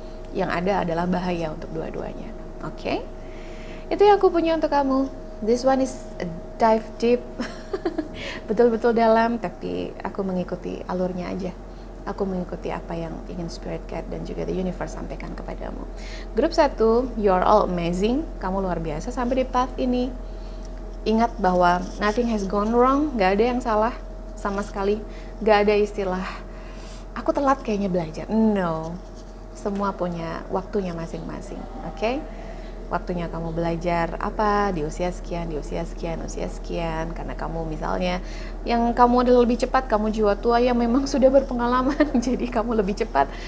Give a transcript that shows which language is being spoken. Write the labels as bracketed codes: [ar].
[id] Yang ada adalah bahaya untuk dua-duanya. Oke? Itu yang aku punya untuk kamu. [en] This one is a dive deep. [id] Betul-betul dalam, tapi aku mengikuti alurnya aja. Aku mengikuti apa yang ingin Spirit Guide dan juga The Universe sampaikan kepadamu. [en] Grup 1, you are all amazing. [id] Kamu luar biasa sampai di path ini. Ingat bahwa [en] nothing has gone wrong. [id] Gak ada yang salah sama sekali. Gak ada istilah aku telat kayaknya belajar. No. Semua punya waktunya masing-masing, oke? Waktunya kamu belajar apa di usia sekian, di usia sekian, usia sekian. Karena kamu misalnya, yang kamu adalah lebih cepat, kamu jiwa tua yang memang sudah berpengalaman, jadi kamu lebih cepat.